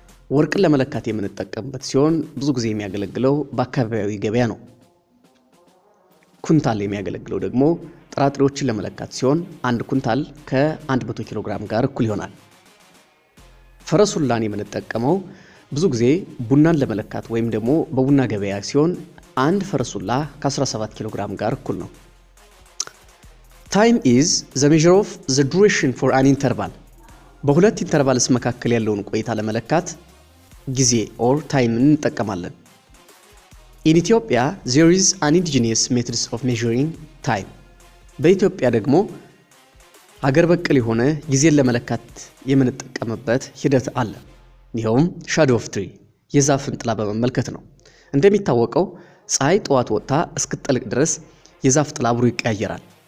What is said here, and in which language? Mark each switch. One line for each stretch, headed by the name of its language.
Amharic: ወርቅን ለመለካት የምንጠቀምበት ሲሆን ብዙ ጊዜ የሚያገለግለው በአካባቢያዊ ገበያ ነው። ኩንታል የሚያገለግለው ደግሞ ጥራጥሬዎችን ለመለካት ሲሆን አንድ ኩንታል ከ100 ኪሎ ግራም ጋር እኩል ይሆናል። ፈረሱላን የምንጠቀመው ብዙ ጊዜ ቡናን ለመለካት ወይም ደግሞ በቡና ገበያ ሲሆን አንድ ፈረሱላ ከ17 ኪሎ ግራም ጋር እኩል ነው።
English: Time is the measure of the duration for an interval.
Amharic: በሁለት ኢንተርቫልስ መካከል ያለውን ቆይታ ለመለካት ጊዜ or time እንጠቀማለን።
English: In Ethiopia there is an indigenous methods of measuring time.
Amharic: በኢትዮጵያ ደግሞ ሀገር በቀል የሆነ ጊዜን ለመለካት የምንጠቀምበት ሂደት አለ። ይኸውም
English: shadow of tree
Amharic: የዛፍን ጥላ በመመልከት ነው። እንደሚታወቀው ፀሐይ ጠዋት ወጣ እስክትጠልቅ ድረስ የዛፍ ጥላ አብሮ ይቀያየራል።